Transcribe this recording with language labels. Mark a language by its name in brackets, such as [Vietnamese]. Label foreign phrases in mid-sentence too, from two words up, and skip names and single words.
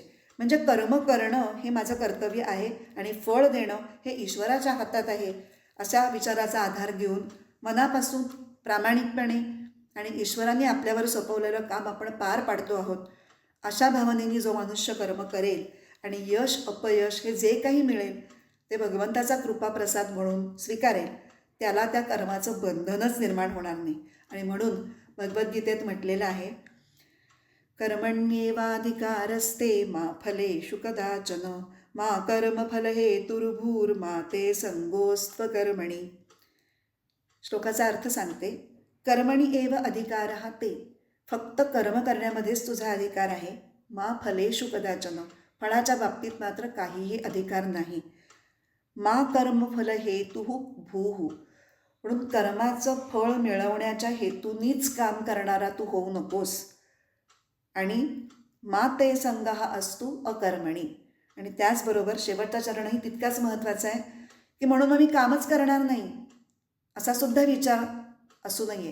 [Marathi] म्हणजे कर्म करणं हे माझं कर्तव्य आहे आणि फळ देणं हे ईश्वराच्या हातात आहे, अशा विचाराचा आधार घेऊन मनापासून प्रामाणिकपणे आणि ईश्वराने आपल्यावर सोपवलेलं काम आपण पार पाडतो आहोत अशा भावनेने जो मनुष्य कर्म करेल आणि यश अपयश हे जे काही मिळेल ते भगवंताचा कृपाप्रसाद म्हणून स्वीकारेल, त्याला त्या कर्माचं बंधनच निर्माण होणार नाही. आणि म्हणून भगवद्गीतेत म्हटलेलं आहे, [Sanskrit] कर्मण्येवाधिकारस्ते मा फलेषु कदाचन मा कर्मफल हेतुर्भूर्मा ते संगोस्त्वकर्मणि. [Marathi] श्लोकाचा अर्थ सांगते. [Sanskrit] कर्मणी एव अधिकारः ते, [Marathi] फक्त कर्म करण्यामध्येच तुझा अधिकार आहे. [Sanskrit] मा फलेषु कदाचन, [Marathi] फळाच्या बाबतीत मात्र काहीही अधिकार नाही. [Sanskrit] मा कर्मफल हेतुः भूः, [Marathi] म्हणून कर्माचं फळ मिळवण्याच्या हेतूनीच काम करणारा तू होऊ नकोस. आणि [Sanskrit] मा ते संगः असतु अकर्मणी, [Marathi] आणि त्याचबरोबर शेवटचा चरणही तितकाच महत्त्वाचा आहे की म्हणून मी कामच करणार नाही असा सुद्धा विचार असू नये.